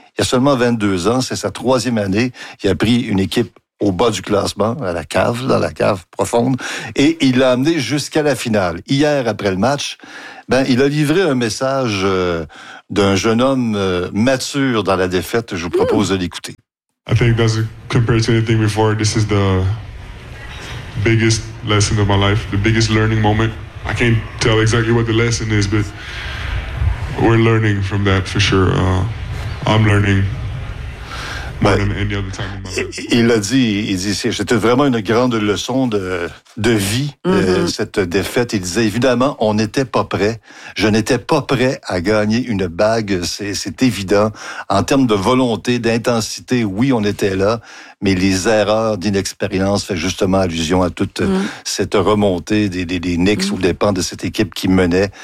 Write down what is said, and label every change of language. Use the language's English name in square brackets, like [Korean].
[French] Il a seulement 22 ans, c'est sa 3e année. Il a pris une équipe au bas du classement, à la cave, dans la cave profonde, et il l'a amené jusqu'à la finale. Hier, après le match, il a livré un message d'un jeune homme mature dans la défaite. Je vous propose de l'écouter. [English] I think that's compared to anything before, this is the biggest lesson of my life, the biggest learning moment. I can't tell exactly what the lesson is, but we're learning from that for sure. I'm learning. more than any other time in my life. [French] Il dit, c'était vraiment une grande leçon de vie, mm-hmm. Cette défaite. Il disait, évidemment, on n'était pas prêt. Je n'étais pas prêt à gagner une bague, c'est évident. En termes de volonté, d'intensité, oui, on était là. Mais les erreurs d'inexpérience fait justement allusion à toute cette remontée des Knicks aux dépens de cette équipe qui menait.